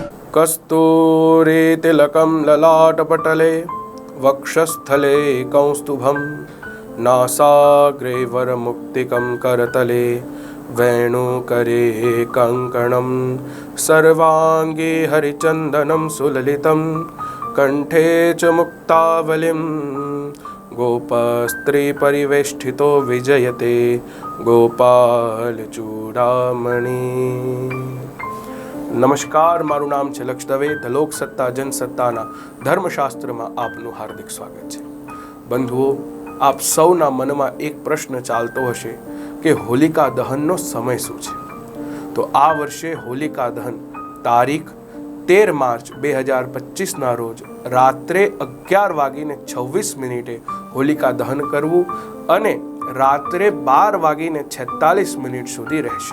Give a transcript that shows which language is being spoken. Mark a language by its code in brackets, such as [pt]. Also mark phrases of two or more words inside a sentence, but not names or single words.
[sa] कस्तूरीतिलकं ललाटपटले वक्षस्थले कौस्तुभं नासाग्रे वरमुक्तिकं करतले वेणुकरे कङ्कणं सर्वाङ्गे हरिचन्दनं सुललितं कण्ठे च मुक्तावलिं गोपस्त्रीपरिवेष्टितो विजयते गोपालचूडामणि। [gu] નમસ્કાર, મારું નામ છે લક્ષ દવે. ધ લોકસત્તા જનસત્તાના ધર્મશાસ્ત્રમાં આપનું હાર્દિક સ્વાગત છે. બંધુઓ, આપ સૌના મનમાં એક પ્રશ્ન ચાલતો હશે કે હોલિકા દહનનો સમય શું છે? તો આ વર્ષે હોલિકા દહન તારીખ 13 માર્ચ 2025ના રોજ રાત્રે 11:26 હોલિકા દહન કરવું અને રાત્રે 12:46 સુધી રહેશે.